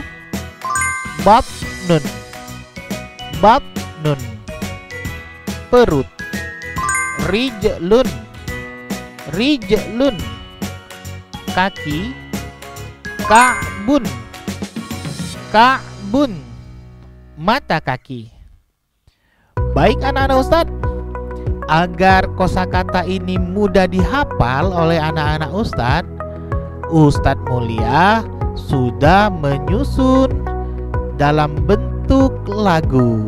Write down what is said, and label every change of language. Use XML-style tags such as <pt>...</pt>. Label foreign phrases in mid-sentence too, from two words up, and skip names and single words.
<ar>بطنٌ، بطنٌ, perut. رجلٌ، رجلٌ, kaki. كعبٌ، كعبٌ,</ar> <id>mata kaki. Baik anak-anak Ustadz, agar kosakata ini mudah dihafal oleh anak-anak Ustadz, Ustadz Mulia sudah menyusun dalam bentuk lagu.</id>